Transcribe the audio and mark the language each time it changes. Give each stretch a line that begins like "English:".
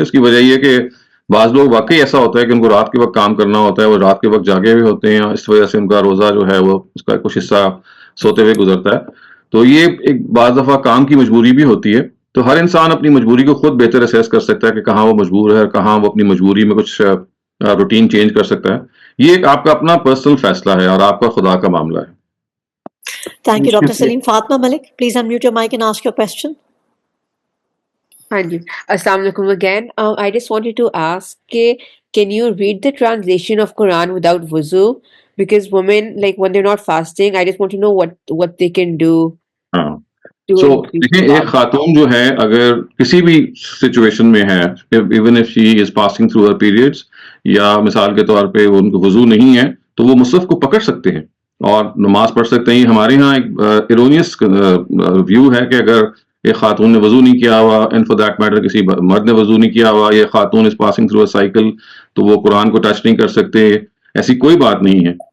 Urdu: اس کی وجہ یہ کہ بعض لوگ واقعی ایسا ہوتا ہے کہ ان کو رات کے وقت کام کرنا ہوتا ہے، وہ رات کے وقت جاگے ہوئے ہوتے ہیں، اس وجہ سے ان کا روزہ جو ہے وہ اس کا کچھ حصہ سوتے ہوئے گزرتا ہے. تو یہ ایک بعض دفعہ کام کی مجبوری بھی ہوتی ہے. تو ہر انسان اپنی مجبوری کو خود بہتر اسیس کر سکتا ہے کہ کہاں وہ مجبور ہے، کہاں وہ اپنی مجبوری میں کچھ روٹین چینج کر سکتا ہے. یہ ایک آپ کا اپنا پرسنل فیصلہ ہے اور آپ کا خدا کا معاملہ ہے.
English: Thank you, Dr. Saleem. Fatma Malik, please unmute your mic and ask your question. Hanji. Assalamu alaikum again. I just wanted to ask, can you read the translation of Quran without wuzu? Because women, like when they're not fasting, I just want to know what they can do.
Urdu: So دیکھیں ایک خاتون جو ہے اگر کسی بھی situation میں ہے،
English: even if she is passing through her periods,
Urdu: یا مثال کے طور پہ ان کو وضو نہیں ہے، تو وہ مصحف کو پکڑ سکتے ہیں اور نماز پڑھ سکتے ہیں. ہمارے یہاں ایک ایرونیس ویو ہے کہ اگر ایک خاتون نے وضو نہیں کیا ہوا،
English: and for that matter
Urdu: کسی مرد نے وضو نہیں کیا ہوا، یہ خاتون
English: is passing through a cycle,
Urdu: تو وہ قرآن کو ٹچ نہیں کر سکتے. ایسی کوئی بات نہیں ہے.